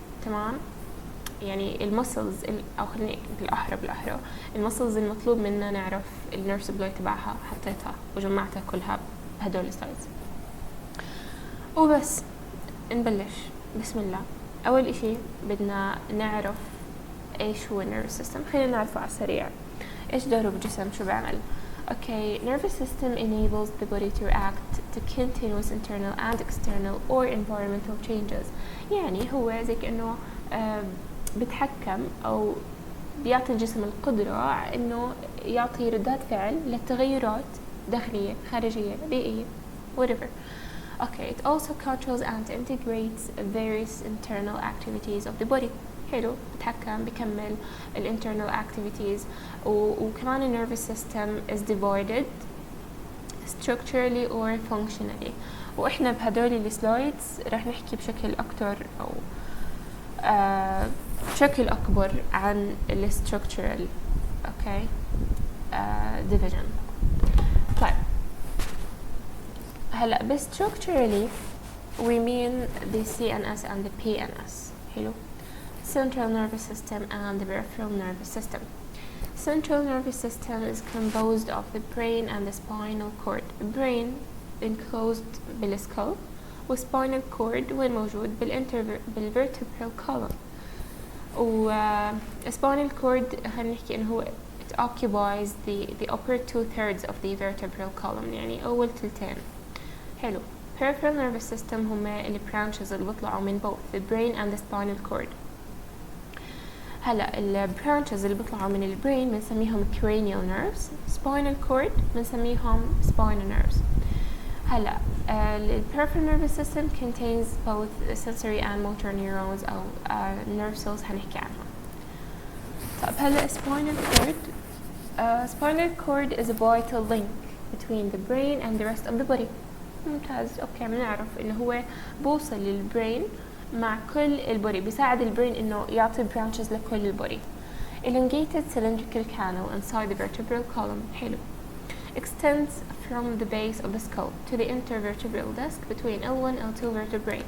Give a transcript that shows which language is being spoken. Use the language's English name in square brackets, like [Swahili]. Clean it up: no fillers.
[Arabic] تمام، يعني المسلز او خليني بالاحرى المسلز المطلوب منا نعرف النيرف سبلاي تبعها حطيتها وجمعتها كلها بهدول السلايدز. وبس نبلش. بسم الله. اول اشي بدنا نعرف ايش هو النيرف سيستم. خلينا نعرفه على السريع. ايش دوره بالجسم، شو بيعمل؟ [English] Okay, nervous system enables the body to react to continuous internal and external or environmental changes. [Arabic] يعني هو زي كأنه بتحكم أو بيعطي الجسم القدرة إنه يعطي ردات فعل للتغيرات داخلية خارجية بيئية whatever. [English] Okay, it also controls and integrates various internal activities of the body. [Arabic] حلو، بتحكم بكمل [English] internal activities. [Arabic] وكمان ال [English] nervous system is divided structurally or functionally. [Arabic] وإحنا بهدول السلايدز رح نحكي بشكل أكتر أو بشكل أكبر عن ال structural okay division. طيب هلا ب [English] structurally we mean the CNS and the PNS. [Arabic] حلو، [English] central nervous system and the peripheral nervous system. Central nervous system is composed of the brain and the spinal cord. Brain enclosed بالskull و spinal cord [Arabic] وين موجود [English] بالvertebral column. و spinal cord [Arabic] خلينا نحكي إنه هو [English] it occupies the upper 2/3 of the vertebral column، [Arabic] يعني أول ثلثين. حلو. [English] peripheral nervous system [Arabic] هما ال [English] branches [Arabic] اللي بيطلعوا من [English] both the brain and the spinal cord. [Arabic] هلا ال branches اللي بيطلعوا من البرين بنسميهم cranial nerves. [English] spinal cord بنسميهم spinal nerves. [Arabic] هلا ال [English] peripheral nervous system contains both sensory and motor neurons أو nerve cells [Arabic] هنحكي عنهم. [English] طب هلا spinal cord spinal cord is a vital link between the brain and the rest of the body. [Arabic] ممتاز. اوكي، بنعرف انه هو بوصل للبرين مع كل البودي، بيساعد البرين انه يعطي branches لكل البودي. [English] elongated cylindrical canal inside the vertebral column. [Arabic] حلو. [English] extends from the base of the skull to the intervertebral disc between L1 L2 vertebrae.